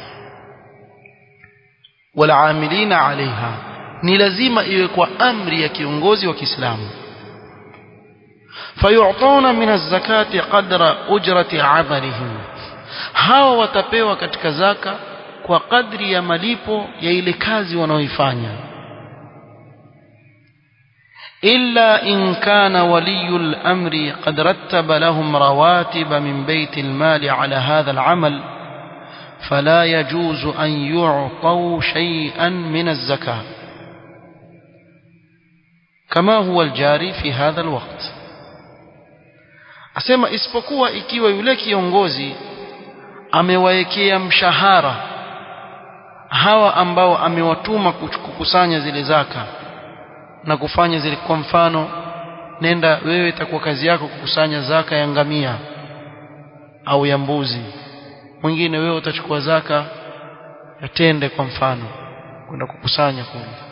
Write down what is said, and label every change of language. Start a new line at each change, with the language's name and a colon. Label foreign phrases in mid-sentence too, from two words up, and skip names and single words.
Arabic: والعاملين عليها,
Swahili: ni lazima iwe kwa amri ya kiongozi wa Kiislamu.
Arabic: فيؤتون من الزكاة قدر أجرة عملهم,
Swahili: hawa watapewa katika zaka kwa kadri ya malipo ya ile kazi wanaoifanya.
Arabic: إلا إن كان ولي الأمر قد رتب لهم رواتب من بيت المال على هذا العمل فلا يجوز أن يعطوا شيئا من الزكاة كما هو الجاري في هذا الوقت.
Swahili: asema isipokuwa ikiwa yule kiongozi amewaekea mshahara hawa ambao amewatuma kukusanya zile zaka na kufanya zile, kwa mfano nenda wewe, itakuwa kazi yako kukusanya zaka ya ngamia au ya mbuzi, mwingine wewe utachukua zaka ya tende kwa mfano kwenda kukusanya kule.